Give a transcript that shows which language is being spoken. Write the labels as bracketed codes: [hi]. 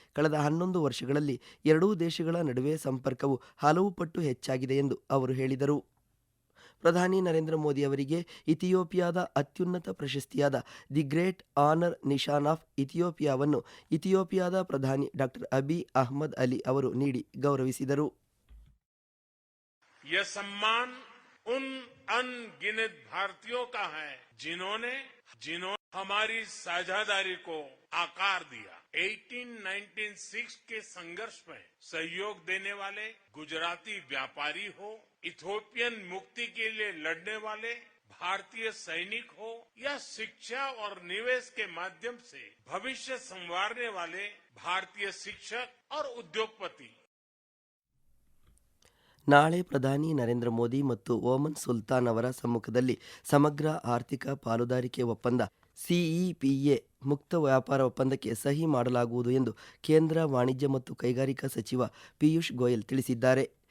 [kn] ಕಳೆದ 11 ವರ್ಷಗಳಲ್ಲಿ ಎರಡೂ ದೇಶಗಳ ನಡುವೆ ಸಂಪರ್ಕವು ಹಲವು ಪಟ್ಟು ಹೆಚ್ಚಾಗಿದೆ ಎಂದು ಅವರು ಹೇಳಿದರು. ಪ್ರಧಾನಿ ನರೇಂದ್ರ ಮೋದಿ ಅವರಿಗೆ ಇಥಿಯೋಪಿಯಾದ ಅತ್ಯುನ್ನತ ಪ್ರಶಸ್ತಿಯಾದ the great honour Nishan of ಇಥಿಯೋಪಿಯಾವನ್ನು ಇಥಿಯೋಪಿಯಾದ ಪ್ರಧಾನಿ ಡಾಕ್ಟರ್ ಅಬಿ ಅಹ್ಮದ್ ಅಲಿ ಅವರು ನೀಡಿ ಗೌರವಿಸಿದರು. [hi] यह सम्मान उन अनगिनत भारतीयों का है जिन्होंने हमारी साझेदारी को आकार दिया. 1896 के संघर्ष में सहयोग देने वाले गुजराती व्यापारी हो, इथोपियन मुक्ति के लिए लड़ने वाले भारतीय सैनिक हो या शिक्षा और निवेश के माध्यम से भविष्य संवारने वाले भारतीय शिक्षक और उद्योगपति. [kn] ನಾಳೆ ಪ್ರಧಾನಿ ನರೇಂದ್ರ ಮೋದಿ ಮತ್ತು ಓಮನ್ ಸುಲ್ತಾನ್ ಅವರ ಸಮ್ಮುಖದಲ್ಲಿ ಸಮಗ್ರ ಆರ್ಥಿಕ ಪಾಲುದಾರಿಕೆ ಒಪ್ಪಂದ CEPA ಮುಕ್ತ ವ್ಯಾಪಾರ ಒಪ್ಪಂದಕ್ಕೆ ಸಹಿ ಮಾಡಲಾಗುವುದು ಎಂದು ಕೇಂದ್ರ ವಾಣಿಜ್ಯ ಮತ್ತು ಕೈಗಾರಿಕಾ ಸಚಿವ ಪಿಯೂಷ್ ಗೋಯಲ್ ತಿಳಿಸಿದ್ದಾರೆ.